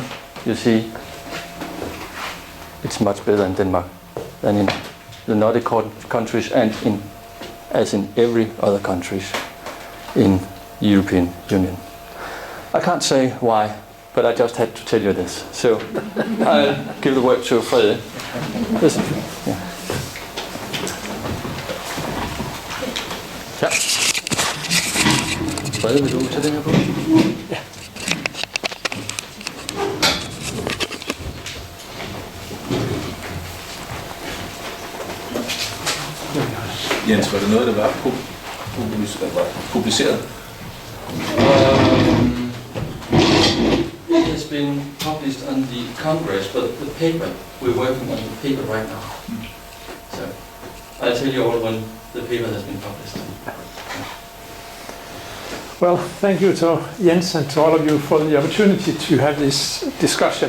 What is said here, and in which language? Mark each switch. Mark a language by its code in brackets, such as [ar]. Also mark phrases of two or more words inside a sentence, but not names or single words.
[en] You see, it's much better in Denmark than in the Nordic countries and as in every other countries in the European Union. I can't say why, but I just had to tell you this. So I'll give the word to Frede. Listen. Yeah. [da] Ja. Frede, vil du tage den her på? Ja. Jens, var det noget, der var publiceret? [en] It has been published on the Congress, but the paper, we're working on the paper right now. So I'll tell you all when the paper has been published. Well, thank you to Jens and to all of you for the opportunity to have this discussion.